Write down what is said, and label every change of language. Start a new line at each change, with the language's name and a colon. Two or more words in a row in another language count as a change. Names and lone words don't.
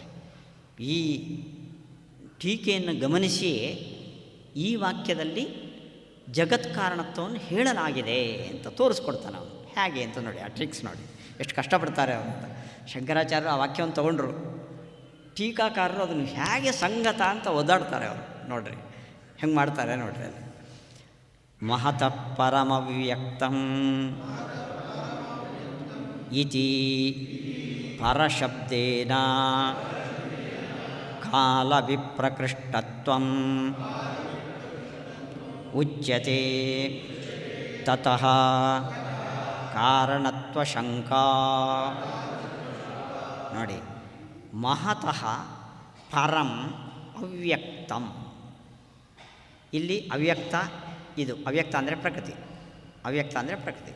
Kannada: ಈ ಟೀಕೆಯನ್ನು ಗಮನಿಸಿ ಈ ವಾಕ್ಯದಲ್ಲಿ ಜಗತ್ಕಾರಣತ್ವವನ್ನು ಹೇಳಲಾಗಿದೆ ಅಂತ ತೋರಿಸ್ಕೊಡ್ತಾನೆ ಅವನು. ಹೇಗೆ ಅಂತ ನೋಡಿ, ಆ ಟ್ರಿಕ್ಸ್ ನೋಡಿ ಎಷ್ಟು ಕಷ್ಟಪಡ್ತಾರೆ ಅವರು ಅಂತ. ಶಂಕರಾಚಾರ್ಯರು ಆ ವಾಕ್ಯವನ್ನು ತೊಗೊಂಡ್ರು, ಟೀಕಾಕಾರರು ಅದನ್ನು ಹೇಗೆ ಸಂಗತ ಅಂತ ಒದ್ದಾಡ್ತಾರೆ ಅವರು. ನೋಡ್ರಿ ಹೆಂಗೆ ಮಾಡ್ತಾರೆ ನೋಡ್ರಿ. ಅಲ್ಲಿ
Sanskrit: ಮಹತಃ ಪರಮವ್ಯಕ್ತಂ ಇತಿ ಪರಶಬ್ದೇನ ಕಾಲವಿಪ್ರಕೃಷ್ಟತ್ವಂ ಉಚ್ಯತೆ ತತಃ ಕಾರಣತ್ವಶಂಕಾ. ನೋಡಿ, ಮಹತಃ ಪರಂ ಅವ್ಯಕ್ತಂ.
Kannada: ಇಲ್ಲಿ ಅವ್ಯಕ್ತ, ಇದು ಅವ್ಯಕ್ತ ಅಂದರೆ ಪ್ರಕೃತಿ, ಅವ್ಯಕ್ತ ಅಂದರೆ ಪ್ರಕೃತಿ.